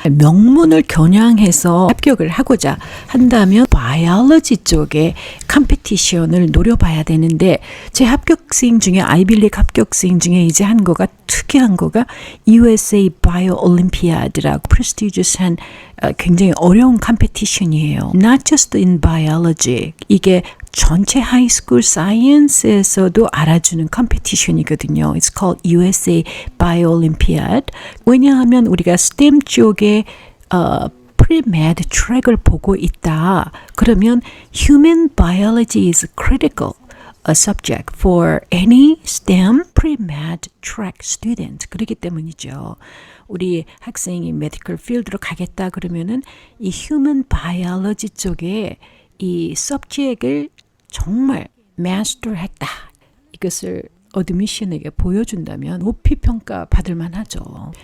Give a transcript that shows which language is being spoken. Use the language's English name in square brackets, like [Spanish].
[Korean] 명문을 겨냥해서 합격을 하고자 한다면 바이올로지 쪽에 컴피티션을 노려봐야 되는데 제 합격생 중에 아이빌리그 합격생 중에 이제 한 거가 특이한 거가 USA Bio Olympiad라고 프레스티지어스한 굉장히 어려운 컴피티션이에요. [English] Not just in biology. [Korean] 이게 전체 하이스쿨 사이언스에서도 알아주는 컴피티션이거든요. [English] It's called USA Bio Olympiad. [Korean] 왜냐하면 우리가 STEM 쪽에 pre-med 트랙을 보고 있다. 그러면 [English] human biology is critical. A subject for any STEM pre-med track student. [Korean] 그렇기 때문이죠. 우리 학생이 medical field로 가겠다 그러면은 이 human biology 쪽에 이 subject을 정말 master했다. 이것을 어드미션에게 보여준다면 높이 평가 받을 만하죠.